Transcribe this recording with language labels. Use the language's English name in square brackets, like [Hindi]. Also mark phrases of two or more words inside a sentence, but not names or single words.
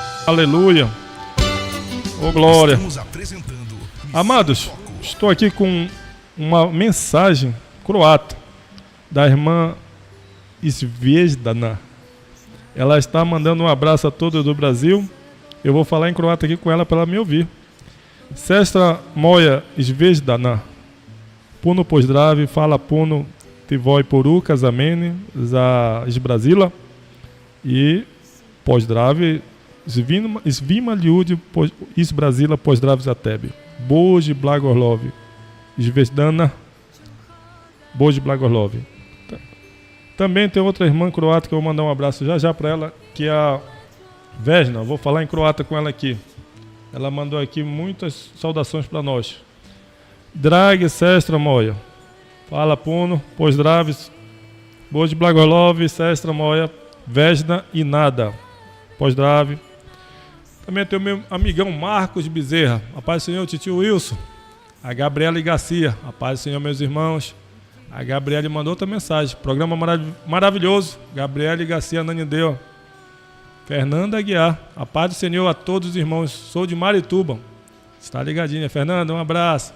[Portuguese] Aleluia. Ô glória. Estamos apresentando Missão Amados, em Foco. estou aqui com uma mensagem croata da irmã Zvezdana. Ela está mandando um abraço a todos do Brasil. Eu vou falar em croata aqui com ela para ela me ouvir. [Croatian] Sestra moja Zvezdana. Puno pozdravi, fala puno tvoj poruka za mene, za iz Brazila. I pozdravi svima ljudi iz Brazila, pozdravi za tebe. Bože blagoslovi. Zvezdana, Bože blagoslovi. [Portuguese] Também tem outra irmã croata que eu vou mandar um abraço já para ela, que é a Vesna. Vou falar em croata com ela aqui. Ela mandou aqui muitas saudações para nós. [Croatian] Dragi sestra moja, fala puno, pozdravis, Bože blagoslovi, sestra moja, Vesna e nada, pozdravi. [Portuguese] Também tem o meu amigão Marcos Bezerra, a paz do Senhor, titio Wilson, a Gabriela Garcia, a paz do Senhor, meus irmãos. A Gabriela mandou outra mensagem, programa maravilhoso, Gabriela Garcia Nanideu. Fernanda Aguiar, a paz do Senhor a todos os irmãos, sou de Marituba, está ligadinha, Fernanda, um abraço.